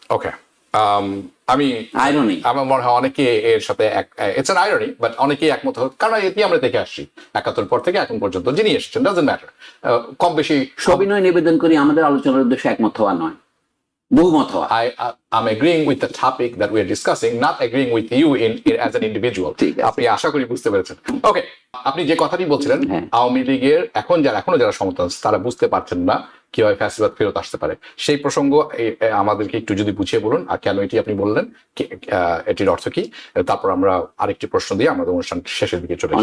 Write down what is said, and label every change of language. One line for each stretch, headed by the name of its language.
Bangla: ওকে, আমি
English: irony,
Bangla: আমার মনে হয় অনেকে এর সাথে
English: it's an irony, but
Bangla: অনেকেই একমত হয়, কারণ এটি আমরা দেখে আসছি 71 পর থেকে এখন পর্যন্ত যিনি এসেছেন,
English: doesn't matter,
Bangla: কম বেশি সবিনয় নিবেদন করি আমাদের আলোচনার উদ্দেশ্যে একমত হওয়া নয়, বহুমত হওয়া।
English: I'm agreeing with the topic that we are discussing, not agreeing with you in as an individual.
Bangla: আপনি আশা করি বুঝতে পেরেছেন। ওকে, আপনি যে কথাটি বলছিলেন, আওয়ামী লীগের এখনো যারা সমর্থন তারা বুঝতে পারছেন না কিভাবে ফ্যাসিবাদ ফেরত আসতে পারে, সেই প্রসঙ্গ আমাদেরকে একটু যদি বুঝিয়ে বলুন, আর কেন এটি আপনি বললেন, এটির অর্থ কি, তারপর আমরা আরেকটি প্রশ্ন দিয়ে আমাদের অনুষ্ঠান শেষের দিকে চলে